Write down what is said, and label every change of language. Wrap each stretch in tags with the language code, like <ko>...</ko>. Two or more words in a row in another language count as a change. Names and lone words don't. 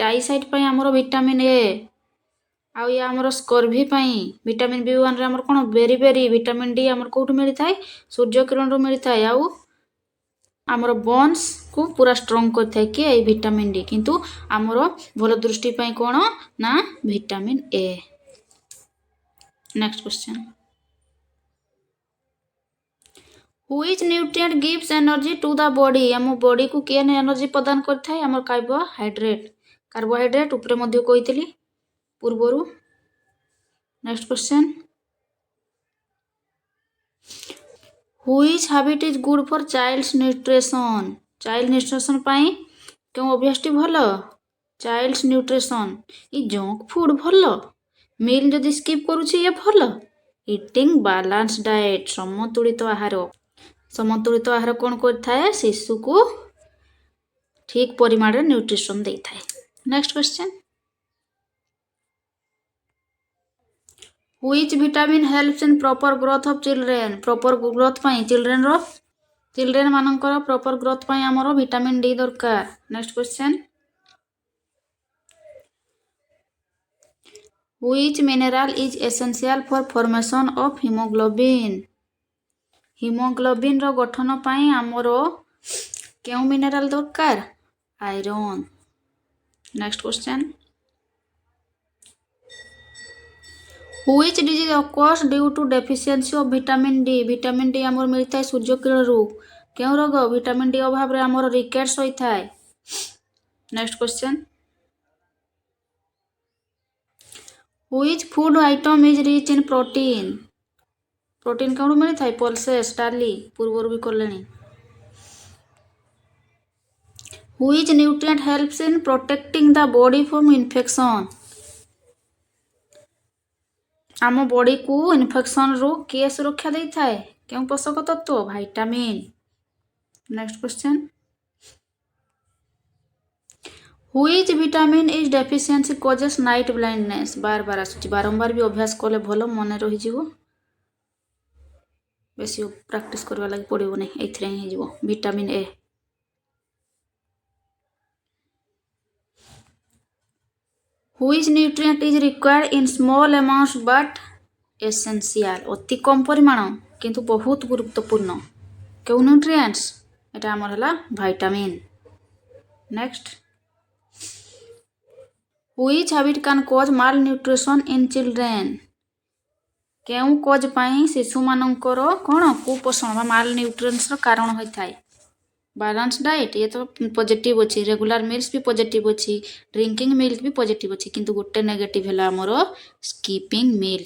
<or>ଆଇସାଇଟ୍ ପାଇଁ ଆମର</or> <en>vitamin A.</en> <or>ଆଉ ଇଏ ଆମର ସ୍କର୍ଭି ପାଇଁ ଭିଟାମିନ୍ B1ରେ ଆମର କ'ଣ ବେରି</or> <en>vitamin D</en> <or>ଆମର କେଉଁଠୁ ମିଳିଥାଏ? ସୂର୍ଯ୍ୟକିରଣରୁ ମିଳିଥାଏ। ଆଉ ଆମର ବୋନ୍ସକୁ ପୁରା ଷ୍ଟ୍ରଙ୍ଗ କରିଥାଏ କିଏ? ଏଇ</or> <en>vitamin D.</en> <or>କିନ୍ତୁ ଆମର ଭଲ ଦୃଷ୍ଟି ପାଇଁ କ'ଣ ନା</or> <en>vitamin A. next question, Which nutrient gives energy to the body?</en> <or>ଆମ ବଡିକୁ କିଏ ଏନର୍ଜି ପ୍ରଦାନ କରିଥାଏ? ଆମର କାର୍ବୋହାଇଡ୍ରେଟ୍। କାର୍ବୋହାଇଡ୍ରେଟ୍ ଉପରେ ମଧ୍ୟ କହିଥିଲି ପୂର୍ବରୁ।</or> <en>next question, Which habit is good for child's nutrition? child nutrition</en> <or>ପାଇଁ କେଉଁ ଅଭ୍ୟାସଟି ଭଲ?</or> <en>childs nutrition.</en> <or>ଇ</or> <en>junk food</en> <or>ଭଲ? ମିଲ୍ ଯଦି ସ୍କିପ୍ କରୁଛି ଇଏ ଭଲ?</or> <en>eating balance diet,</en> <or>ସମତୁଳିତ ଆହାର। ସମତୁଳିତ ଆହାର କ'ଣ କରିଥାଏ? ଶିଶୁକୁ ଠିକ୍ ପରିମାଣରେ ନ୍ୟୁଟ୍ରିସନ୍ ଦେଇଥାଏ।</or> <en>next question, Which vitamin helps in proper growth of children? proper growth</en> <or>ପାଇଁ ଚିଲଡ୍ରେନ୍ ମାନଙ୍କର</or> <en>proper growth</en> <or>ପାଇଁ ଆମର</or> <en>vitamin D</en> <or>ଦରକାର।</or> <en>next question, Which mineral is essential for formation of hemoglobin?</en> <or>ହିମୋଗ୍ଲୋବିନ୍ର ଗଠନ ପାଇଁ ଆମର କେଉଁ ମିନେରାଲ ଦରକାର?</or> <en>iron. next question, Which disease occurs due to deficiency of vitamin D? vitamin D</en> <or>ଆମର ମିଳିଥାଏ ସୂର୍ଯ୍ୟକିରଣରୁ। କେଉଁ ରୋଗ?</or> <en>vitamin D</en> <or>ଅଭାବରେ ଆମର ରିକେଟ୍ସ ହୋଇଥାଏ।</or> <en>next question, Which food item is rich in protein?</en> <or>ପ୍ରୋଟିନ୍ କେଉଁଠୁ ମିଳିଥାଏ? ପଲ୍ସେସ୍, ଡାଲି ପୂର୍ବରୁ ବି କଲେଣି।</or> <en>Which nutrient helps in protecting the body from infection?</en> <or>ଆମ ବଡିକୁ ଇନଫେକ୍ସନରୁ କିଏ ସୁରକ୍ଷା ଦେଇଥାଏ? କେଉଁ ପୋଷକ ତତ୍ତ୍ୱ? ଭାଇଟାମିନ୍।</or> <en>next question, Which vitamin is deficiency causes night blindness?</en> <or>ବାରବାର ଆସୁଛି, ବାରମ୍ବାର ବି ଅଭ୍ୟାସ କଲେ ଭଲ ମନେ ରହିଯିବ। ବେଶୀ ପ୍ରାକ୍ଟିସ୍ କରିବା ଲାଗି ପଡ଼ିବ ନାହିଁ, ଏଇଥିରେ ହିଁ ହେଇଯିବ।</or> <en>vitamin A. Which nutrient is required in small amounts but essential?</en> <or>ଅତି କମ୍ ପରିମାଣ କିନ୍ତୁ ବହୁତ ଗୁରୁତ୍ୱପୂର୍ଣ୍ଣ। କେଉଁ ନ୍ୟୁଟ୍ରିଏଣ୍ଟସ୍? ଏଟା ଆମର ହେଲା ଭାଇଟାମିନ୍। ନେକ୍ସଟ,</or> <en>Which habit can cause malnutrition in children?</en> <or>କେଉଁ କଜ୍ ପାଇଁ ଶିଶୁମାନଙ୍କର କ'ଣ କୁପୋଷଣ ବା ମାଲନ୍ୟୁଟ୍ରିସନ୍ର କାରଣ ହୋଇଥାଏ?</or> <en>balance diet,</en> <or>ଇଏ ତ ପଜିଟିଭ୍ ଅଛି।</or> <en>regular meals</en> <or>ବି ପଜିଟିଭ୍ ଅଛି।</or> <en>drinking milk</en> <or>ବି ପଜିଟିଭ୍ ଅଛି। କିନ୍ତୁ ଗୋଟେ ନେଗେଟିଭ୍ ହେଲା ଆମର</or> <en>skipping meals.</en>